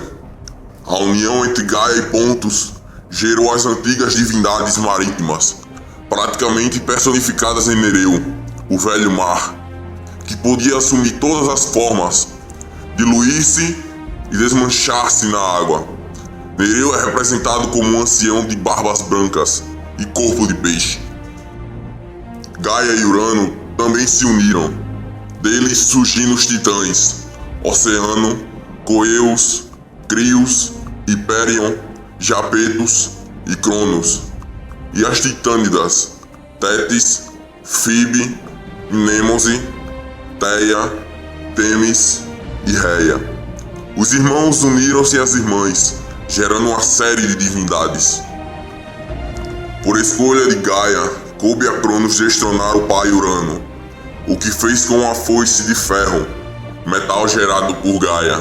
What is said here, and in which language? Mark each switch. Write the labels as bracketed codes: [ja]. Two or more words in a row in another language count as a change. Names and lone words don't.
[pt] A união entre Gaia e Pontos gerou as antigas divindades marítimas, praticamente personificadas em Nereu, o velho mar, que podia assumir todas as formas, diluir-se e desmanchar-se na água. Nereu é representado como um ancião de barbas brancas e corpo de peixe. Gaia e Urano também se uniram, deles surgindo os titãs, Oceano, Coeus, Crios, Hiperion, Japetos e Cronos, e as titânidas, Tétis, Fibe, Mnemose, Teia, Temis e Reia. Os irmãos uniram-se às irmãs, gerando uma série de divindades. Por escolha de Gaia, coube a Cronos destronar o pai Urano, o que fez com uma foice de ferro, metal gerado por Gaia.